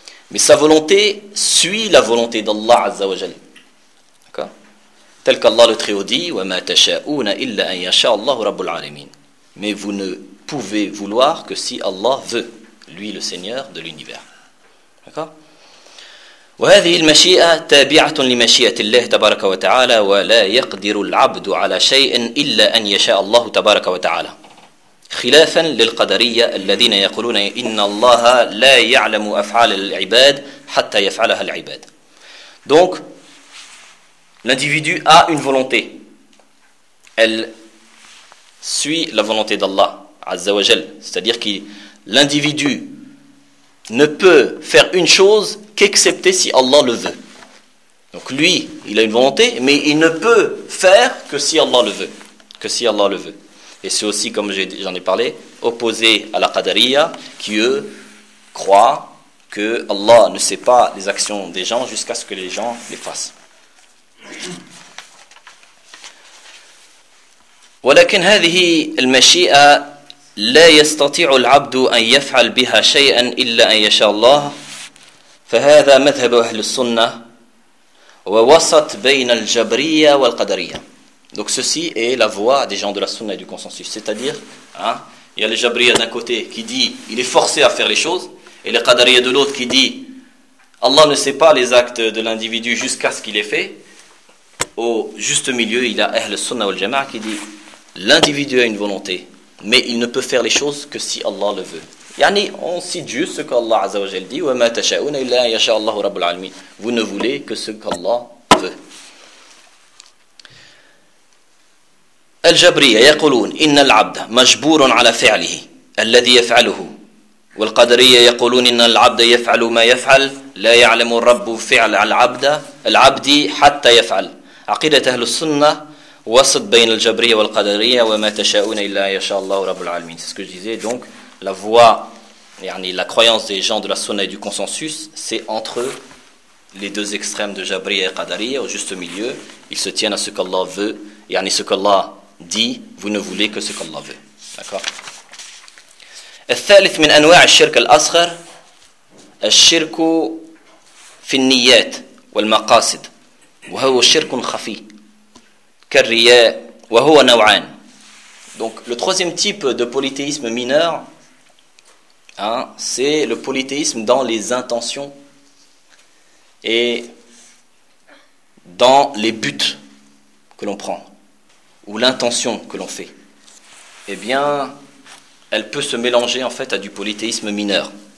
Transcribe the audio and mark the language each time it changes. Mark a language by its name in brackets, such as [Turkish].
[French] Mais sa volonté suit la volonté d'Allah Azza wa Jal. D'accord ? Tel qu'Allah le Très-Haut dit, « [Arabic] وَمَا تَشَاءُونَ إِلَّا أَنْ يَشَاءَ اللَّهُ رَبُّ الْعَالَمِينَ [French] » Mais vous ne pouvez vouloir que si Allah veut, lui le Seigneur de l'univers. D'accord ? [Arabic] « وَهَذِهِ الْمَشِيئَةِ تَابِعَةٌ لِمَشِيئَةِ اللَّهِ تَبَارَكَ وَتَعَالَى وَلَا يَقْدِرُ الْعَبْدُ عَلَى شَيْءٍ إِلَّا أَنْ يَشَاءَ اللَّهُ تَبَارَكَ وَتَعَالَى خلافا للقدرية الذين يقولون إن الله لا يعلم أفعال العباد حتى يفعلها العباد. [French] Donc, l'individu a une volonté. Elle suit la volonté d'Allah, Azza wa Jal. C'est-à-dire que l'individu ne peut faire une chose qu'excepté si Allah le veut. Donc lui, il a une volonté, mais il ne peut faire que si Allah le veut. Que si Allah le veut. Et c'est aussi, comme j'en ai parlé, opposé à la Qadariya, qui eux croient que Allah ne sait pas les actions des gens jusqu'à ce que les gens les fassent. [Arabic] ولكن هذه المشيئة لا يستطيع العبد أن يفعل بها شيئا إلا أن يشاء الله فهذا مذهب أهل السنة ووسط بين الجبرية والقدرية. [French] Donc ceci est la voix des gens de la sunna et du consensus. C'est-à-dire, hein, il y a les jabriyas d'un côté qui dit il est forcé à faire les choses, et les qadariyas de l'autre qui dit Allah ne sait pas les actes de l'individu jusqu'à ce qu'il ait fait. Au juste milieu, il y a Ahl al-Sunnah wal-Jama'a qui dit l'individu a une volonté, mais il ne peut faire les choses que si Allah le veut. Yani, on cite juste ce qu'Allah Azza wa Jal dit « [Arabic] وَمَا تَشَاءُونَ إِلَّا أَنْ يَشَاءَ اللَّهُ رَبُّ الْعَالَمِينَ [French] » Vous ne voulez que ce qu'Allah veut. [Arabic] الجبرية يقولون إن العبد مجبور على فعله الذي يفعله والقدرية يقولون إن العبد يفعل ما يفعل لا يعلم الرب فعل العبد حتى يفعل عقيدة أهل السنة وسط بين الجبرية والقدرية وما تشاءون إلا يشاء الله رب العالمين. [French] C'est ce que je disais, donc la voix, yani, la croyance des gens de la sunna et du consensus, c'est entre eux les deux extrêmes de Jabriya et Qadariya. Au juste milieu, ils se tiennent à ce qu'Allah veut, yani ce qu'Allah dit, vous ne voulez que ce qu'Allah veut. D'accord. [Arabic] الثالث من أنواع الشرك الأصغر الشرك في النيات والمقاصد وهو شرك خفي كالرياء وهو نوعان. [French] Donc le troisième type de polythéisme mineur, hein, c'est le polythéisme dans les intentions et dans les buts que l'on prend, ou l'intention que l'on fait, eh bien, elle peut se mélanger en fait à du polythéisme mineur.